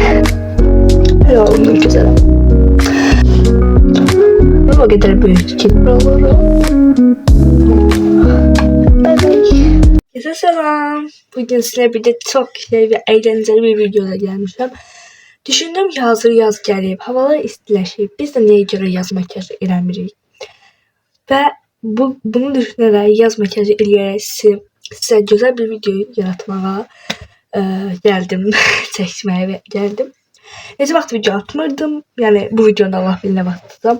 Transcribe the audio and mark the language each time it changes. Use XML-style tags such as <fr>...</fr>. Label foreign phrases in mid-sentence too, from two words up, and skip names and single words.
<tr>Helal olsun güzelim. O kadar büyük ki buraları. Herkese selam. Bugün size bir de çok güzel ve eğlenceli bir videoda gelmişim.</tr> <az>Düşündüm ki hazır yaz gəlib, havalar istiləşib. Biz də nəyə görə yaz makyajı eləmirik? Və bunu düşünərək yaz makyajı eləyərək sizə gözəl bir video yaratmağa gəldim, çəkməyə gəldim. Necə vaxt video atmırdım, yəni bu videonu Allah bilir nə vaxt tutacam.</az>